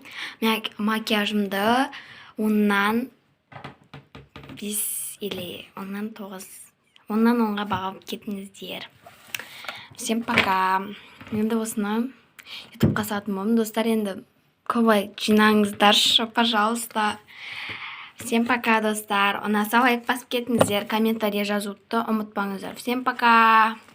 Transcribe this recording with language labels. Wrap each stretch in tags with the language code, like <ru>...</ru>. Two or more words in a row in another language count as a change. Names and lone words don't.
<kk>Макияжымды 10-нан 5 или 10-нан 9. 10-нан 10-ға бағып кетіңіздер.</kk> <ru>Всем пока.</ru> <kk>Енді осыны ютубқа салатын болдым. Достар, енді көбай жинаңыздаршы,</kk> <ru>пожалуйста. Всем пока,</ru> <kk>достар. Ұнаса лайк басып кетіңіздер. Комментария жазуды ұмытпаңыздар.</kk> <ru>Всем пока.</ru>